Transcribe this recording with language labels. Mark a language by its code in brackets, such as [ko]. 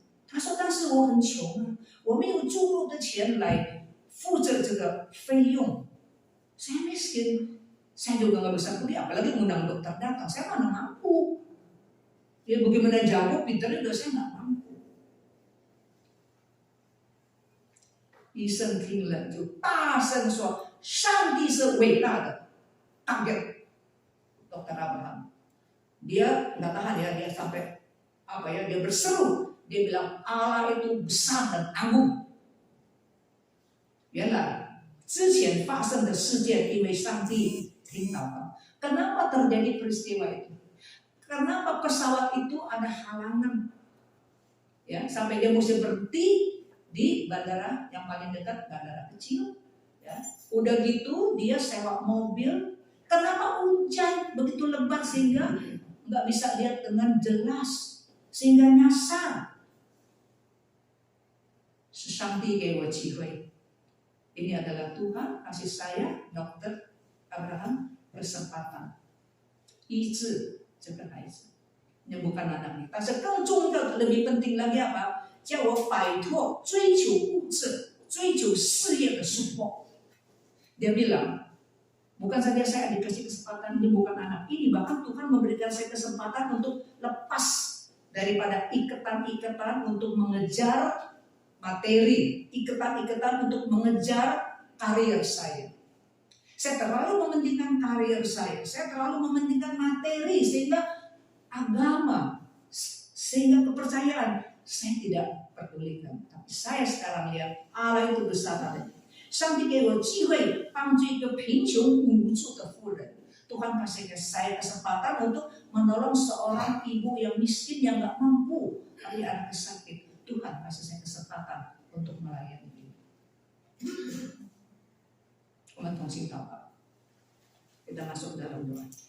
[zh] 他说，但是我很穷啊，我没有足够的钱来负责这个费用， [id] saya miskin, saya juga nggak bisa pergi, apalagi undang dokter datang, saya mana mampu. Ya bagaimana jawab pintarnya juga saya nggak mampu. [zh] 医生听了就大声说：“上帝是伟大的。” [id] Kaget Dokter Abraham. Dia nggak tahan ya, dia sampai dia berseru, dia bilang Allah itu besar dan agung. Biarlah [zh] 之前发生的事件，因为上帝听祷告。 [id] Kenapa terjadi peristiwa itu? Kenapa pesawat itu ada halangan? Ya, sampai dia mesti berhenti di bandara yang paling dekat, bandara kecil. Ya, udah gitu dia sewa mobil. Kenapa hujan begitu lebat sehingga nggak bisa lihat dengan jelas, sehingga nyasar. [zh] 是上帝给我机会。 [id] Ini adalah Tuhan kasih saya, Dr. Abraham, kesempatan [zh] 医治这个孩子， [id] menyembuhkan anaknya. Tapi [zh] 更重要的 [id] lebih penting lagi apa? [zh] 叫我摆脱追求物质、追求事业的束缚。 [id] Dia bilang, bukan saja saya dikasih kesempatan menyembuhkan anak ini, bahkan Tuhan memberikan saya kesempatan untuk lepas daripada ikatan-ikatan untuk mengejar materi, ikatan-ikatan untuk mengejar karier saya. Saya terlalu mementingkan karier saya terlalu mementingkan materi, sehingga agama, sehingga kepercayaan saya tidak pedulikan. Tapi saya sekarang lihat Allah itu besar hati. [zh] 上帝给我机会帮助一个贫穷无助的妇人。 [id] Tuhan kasih ke saya kesempatan untuk menolong seorang ibu yang miskin yang nggak mampu, tapi anaknya sakit. Tuhan kasih saya kesempatan untuk melayani dia. [zh] 我们同心祷告， [id] kita masuk dalam doa.